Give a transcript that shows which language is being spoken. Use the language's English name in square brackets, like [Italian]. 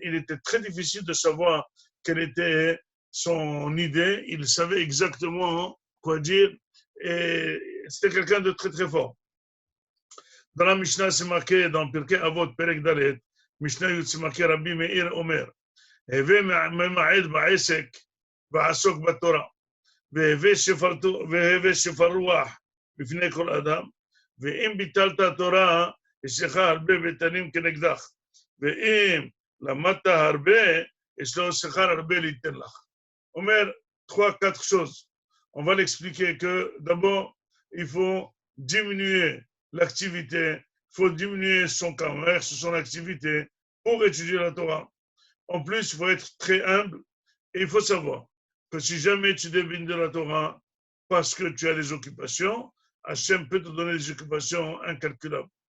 [French] Il était très difficile de savoir quelle était son idée. Il savait exactement quoi dire. Et c'était quelqu'un de très, très fort. Dans la Mishnah, c'est marqué, dans Pirkei Avot, Perek Dalet, Mishnah, c'est marqué Rabbi Meir Omer. [Hebrew] הווה ממעט בעסק ועסוק בתורה, והווה שפר רוח בפני כל אדם, ואם ביטלת התורה, יש לך הרבה ביתנים כנגדך, ואם למדת הרבה, יש לו שכר הרבה ליתן לך. [French] אומר 3-4 choses. On va l'expliquer que d'abord, il faut diminuer l'activité, il faut diminuer son commerce, son activité pour étudier la Torah. En plus, il faut être très humble et il faut savoir que si jamais tu devines de la Torah parce que tu as des occupations, Hachem peut te donner des occupations incalculables.